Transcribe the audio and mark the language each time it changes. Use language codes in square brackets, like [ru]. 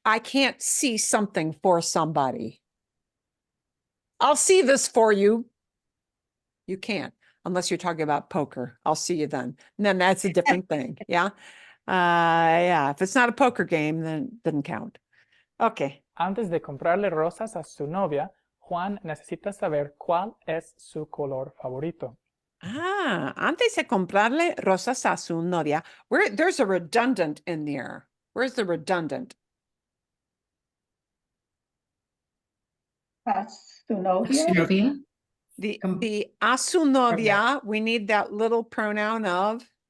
[en] I can't see something for somebody. I'll see this for you. You can't, unless you're talking about poker. I'll see you then. And then that's a different thing. Yeah. Yeah. If it's not a poker game, then it doesn't count. Okay. [es] Antes de comprarle rosas a su novia, Juan necesita saber cuál es su color favorito. Antes de comprarle rosas a su novia. [en] There's a redundant in there. Where's the redundant? [es] A su novia. Sylvia. [en] The a su novia, we need that little pronoun of